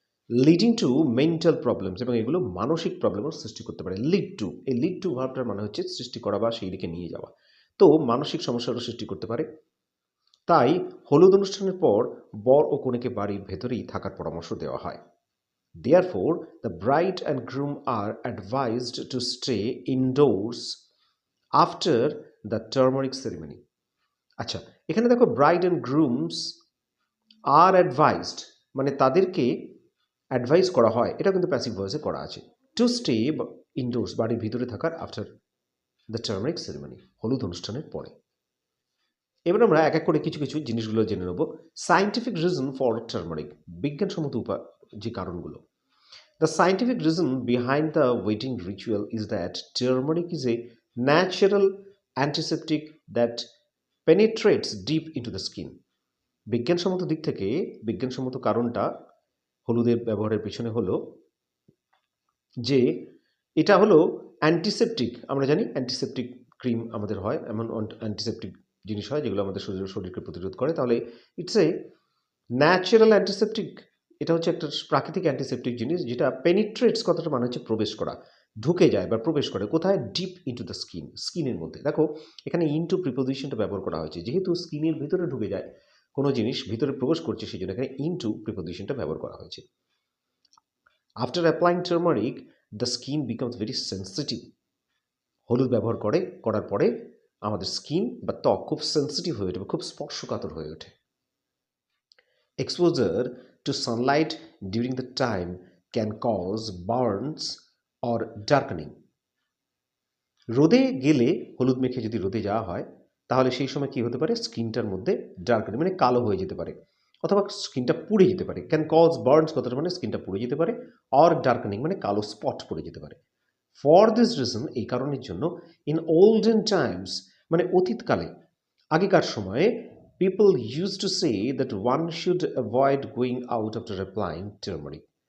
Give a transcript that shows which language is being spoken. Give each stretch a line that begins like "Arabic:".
English: leading to mental problems,
Bangla: এবং এগুলো মানসিক প্রবলেমের সৃষ্টি করতে পারে। লিড টু, এই লিড টু ভার্বটার মানে হচ্ছে সৃষ্টি করা বা সেই দিকে নিয়ে যাওয়া, তো মানসিক সমস্যারও সৃষ্টি করতে পারে। তাই হলুদ অনুষ্ঠানের পর বর ও কনেকে বাড়ির ভেতরেই থাকার পরামর্শ দেওয়া হয়।
English: Therefore, the bride and groom are advised to stay indoors after the turmeric ceremony.
Bangla: আচ্ছা, এখানে দেখো
English: bride and grooms আর advised,
Bangla: মানে তাদেরকে অ্যাডভাইস করা হয়, এটা কিন্তু প্যাসিভ ভয়েসে করা আছে।
English: to stay indoors,
Bangla: বাড়ির ভিতরে থাকার
English: after the turmeric ceremony,
Bangla: হলুদ অনুষ্ঠানের পরে। এবার আমরা এক এক করে কিছু কিছু জিনিসগুলো জেনে নেব।
English: scientific reason for turmeric,
Bangla: বিজ্ঞানসম্মত যে কারণগুলো।
English: The scientific reason behind the wedding ritual is that turmeric is a natural antiseptic that penetrates deep into the skin.
Bangla: বিজ্ঞানসম্মত দিক থেকে বিজ্ঞানসম্মত কারণটা হলুদের ব্যবহারের পেছনে হলো যে এটা হলো অ্যান্টিসেপটিক। আমরা জানি অ্যান্টিসেপটিক ক্রিম আমাদের হয়, এমন অ্যান্টিসেপটিক জিনিস হয় যেগুলো আমাদের শরীরকে প্রতিরোধ করে। তাহলে
English: it's a natural antiseptic,
Bangla: এটা হচ্ছে একটা প্রাকৃতিক অ্যান্টিসেপটিক জিনিস যেটা পেনিট্রেটস কথাটা মানে হচ্ছে প্রবেশ করা, ঢুকে যায় বা প্রবেশ করে কোথায়,
English: deep into the skin,
Bangla: স্কিনের মধ্যে। দেখো, এখানে ইনটু প্রিপোজিশনটা ব্যবহার করা হয়েছে, যেহেতু স্কিনের ভিতরে ঢুকে যায় কোনো জিনিস, ভিতরে প্রবেশ করছে, সেই জন্য এখানে ইনটু প্রিপোজিশনটা ব্যবহার করা হয়েছে।
English: after applying turmeric the skin becomes very sensitive,
Bangla: হলুদ ব্যবহার করার পরে আমাদের স্কিন বা ত্বক খুব সেন্সিটিভ হয়ে ওঠে, খুব স্পর্শকাতর হয়ে ওঠে।
English: Exposure to sunlight during the time can cause burns or darkening.
Bangla: রোদে গেলে, হলুদ মেখে যদি রোদে যাওয়া হয়, তাহলে সেই সময় কি হতে পারে, স্কিনটার মধ্যে ডার্কেনিং মানে কালো হয়ে যেতে পারে, অথবা স্কিনটা পুড়ে যেতে পারে।
English: can cause burns
Bangla: কথাটা মানে স্কিনটা পুড়ে যেতে পারে,
English: or darkening
Bangla: মানে কালো স্পট পড়ে যেতে পারে।
English: for this reason,
Bangla: এই কারণের জন্য,
English: in olden times
Bangla: মানে অতীতকালে, আগেকার সময়ে,
English: people used to say that one should avoid going out after applying turmeric.